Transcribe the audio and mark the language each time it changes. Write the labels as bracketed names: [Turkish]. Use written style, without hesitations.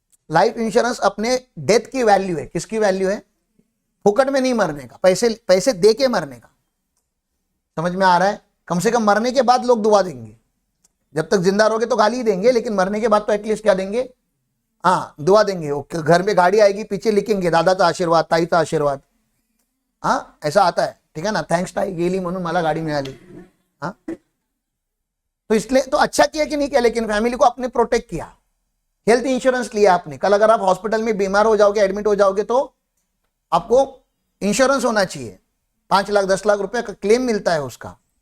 [Hindi] Life insurance अपने death की value है, किसकी वैल्यू है, फुकट में नहीं मरने का, पैसे दे के मरने का। समझ में आ रहा है, कम से कम मरने के बाद लोग दुआ देंगे। जब तक जिंदा रहोगे तो गाली देंगे, लेकिन मरने के बाद तो एटलीस्ट क्या देंगे, हाँ दुआ देंगे। घर में गाड़ी आएगी, पीछे लिखेंगे दादा का आशीर्वाद, ताई का आशीर्वाद, हाँ ऐसा आता है, ठीक है ना। [Marathi] थैंक्स ताई गेली म्हणून मला गाड़ी मिळाली, हाँ। [Hindi] तो इसलिए तो अच्छा किया कि नहीं किया, लेकिन फैमिली को आपने प्रोटेक्ट किया, हेल्थ इंश्योरेंस लिया आपने। कल अगर आप हॉस्पिटल में बीमार हो जाओगे, एडमिट हो जाओगे तो आपको इंश्योरेंस होना चाहिए, 5 लाख 10 लाख रुपए का क्लेम मिलता है उसका।